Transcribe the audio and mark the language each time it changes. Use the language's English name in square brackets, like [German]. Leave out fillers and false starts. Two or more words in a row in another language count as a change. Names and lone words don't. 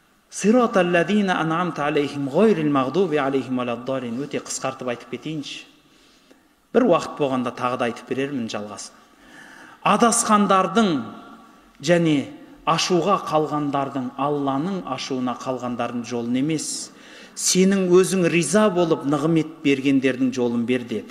[Arabic] صراط الذين أنعمت عليهم غير المغضوب عليهم ولا الضالين. [Kazakh] Өте қысқартып айтып кетейінші. Бір уақыт болғанда тағы да айтып берермін жалғасын. Адасқандардың және ашуға қалғандардың, Алланың ашуына қалғандардың жолын емес, сенің өзің риза болып нығмет бергендердің жолын бер деді.